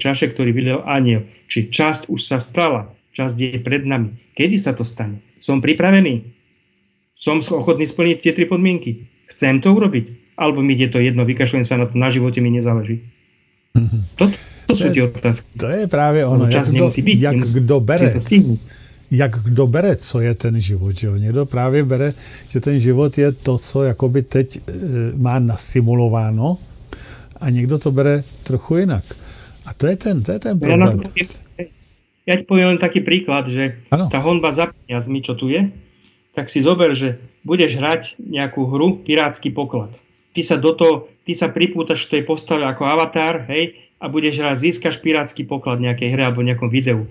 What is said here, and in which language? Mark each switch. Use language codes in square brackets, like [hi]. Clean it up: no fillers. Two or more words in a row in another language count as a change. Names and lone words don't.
[sk] čaše, ktorý vylial anjel. Či časť už sa stala, časť je pred nami. Kedy sa to stane? Som pripravený? Som ochotný splniť tie 3 podmienky? Chcem to urobiť? Alebo mi je to jedno, vykašľujem sa na to, na živote mi nezáleží. To sú tie otázky. [cs] To je právě ono, jak kdo bere, co je ten život. Že? Někdo právě bere, že ten život je to, co jakoby teď má nastimulováno a někdo to bere trochu jinak. A to je ten problém. [sk] Ja ti poviem len taký príklad, že tá honba za peniazmi, čo tu je, tak si zober, že budeš hrať nejakú hru Pirátsky poklad. Ty sa pripútaš v tej postave ako avatar, hej, a budeš hrať, získaš pirátsky poklad nejakej hre alebo nejakom videu.